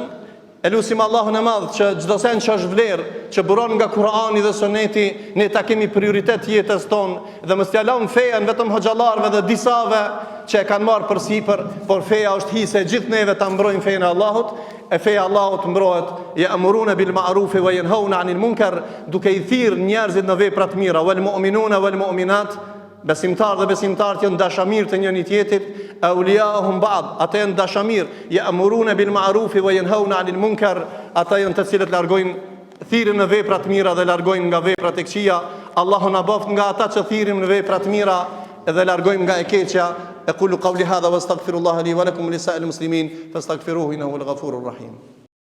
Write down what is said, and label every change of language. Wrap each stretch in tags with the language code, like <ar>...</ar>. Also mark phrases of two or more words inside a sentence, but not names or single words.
<sq>E lutim Allahun e Madh që çdo sen që është vlerë, që buron nga Kurani dhe Suneti, ne ta kemi prioritet jetës tonë dhe mos t'ia lëm fejan vetëm hoxhallarëve dhe disave që e kanë marrë përsipër, por feja është hise gjithë neve ta mbrojmë fenë e Allahut. E feja e Allahut mbrohet</sq> <ar>يأمرون بالمعروف وينهون عن المنكر,</ar> <sq>duke i thirrë njerëzit në vepra të mira,</sq> <ar>والمؤمنون والمؤمنات,</ar> <sq>besimtar dhe besimtarët janë dashamir të njëri tjetrit,</sq> <ar>أولياؤهم بعض,</ar> <sq>ata janë dashamir,</sq> <ar>يأمرون بالمعروف وينهون عن المنكر,</ar> <sq>ata janë të cilët largojnë thirrën në vepra të mira dhe largojnë nga veprat e këqija. Allahu na bëft nga ata që thirrim në vepra të mira dhe largojmë nga e keqja.</sq> <ar>أقول قولي هذا وأستغفر الله لي ولكم ولسائر المسلمين فاستغفروه إنه الغفور الرحيم.</ar>